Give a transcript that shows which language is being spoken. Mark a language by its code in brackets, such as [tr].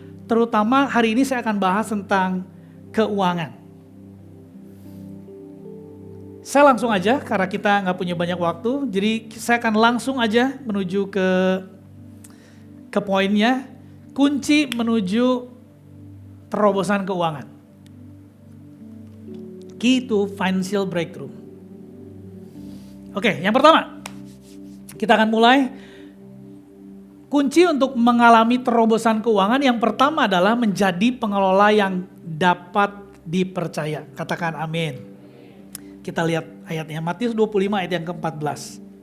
[id] Terutama hari ini saya akan bahas tentang keuangan. Saya langsung aja karena kita nggak punya banyak waktu, jadi saya akan langsung aja menuju ke poinnya, kunci menuju terobosan keuangan. [en] Key to financial breakthrough. [id] Oke, yang pertama, kita akan mulai. Kunci untuk mengalami terobosan keuangan yang pertama adalah menjadi pengelola yang dapat dipercaya. Katakan amin. Kita lihat ayatnya, Matius 25 ayat yang ke-14.